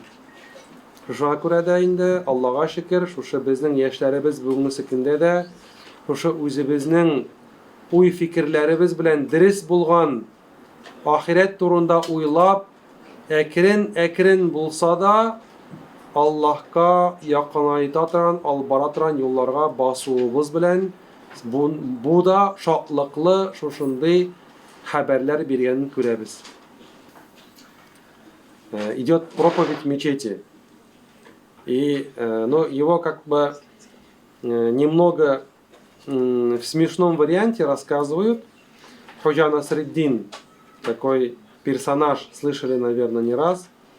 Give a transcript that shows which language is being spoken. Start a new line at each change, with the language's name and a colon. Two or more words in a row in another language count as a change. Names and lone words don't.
Tatar: Шуңа күрә дә инде Аллаһка шөкер, шушы безнең яшьләребез бүгенге көндә дә шушы үзебезнең уй фикерләребез белән дөрес булган ахирет турында уйлап, әкрен булса да Аллаһка якынайта торган, албара торган юлларга басуыбыз белән бу да шатлыклы шушындый хәбәрләр биргәнен күрәбез.
Russian: Идет проповедь в мечети. И его как бы немного в смешном варианте рассказывают. Ходжа Насреддин, такой персонаж, слышали, наверное, не раз.